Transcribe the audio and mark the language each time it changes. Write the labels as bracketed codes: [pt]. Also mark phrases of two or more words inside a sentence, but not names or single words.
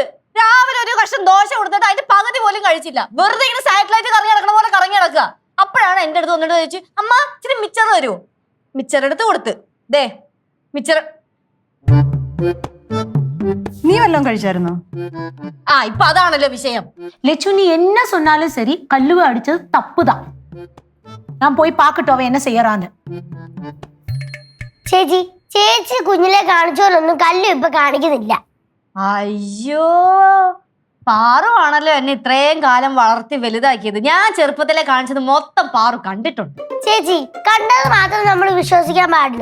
[ml] രാവിലെ ഒരു കഷ്ണം ദോശ കൊടുത്തിട്ട് അതിന്റെ പകുതി പോലും കഴിച്ചില്ല. വെറുതെ ഇങ്ങനെ സാറ്റലൈറ്റ് കറങ്ങി നടക്കണ പോലെ കറങ്ങി നടക്കുക. അപ്പോഴാണ് എന്റെ അടുത്ത് വന്നിട്ട് ചോദിച്ചു, അമ്മ ഇച്ചിരി മിച്ചർ തരുമോ? മിച്ചർ എടുത്ത് കൊടുത്ത്. ദേ മിച്ചർ. നീ വല്ലതും കഴിച്ചായിരുന്നോ? ആ ഇപ്പൊ അതാണല്ലോ വിഷയം. [ta] லெச்சு நீ என்ன சொன்னாலும் சரி, கல்லுவை அடிச்சது தப்புதான். நான் போய் பார்க்கட்டும் அவன் என்ன செய்யறான்னு. [ml] ചേച്ചി ചേച്ചി കുഞ്ഞിലെ കാണിച്ചോലൊന്നും കല്ലു ഇപ്പൊ കാണിക്കുന്നില്ല. അയ്യോ, പാറുവാണല്ലോ എന്നെ ഇത്രയും കാലം വളർത്തി വലുതാക്കിയത്. ഞാൻ ചെറുപ്പത്തിലെ കാണിച്ചത് മൊത്തം പാറു കണ്ടിട്ടുണ്ട്. ചേച്ചി കണ്ടത് മാത്രം നമ്മൾ വിശ്വസിക്കാൻ പാടില്ല.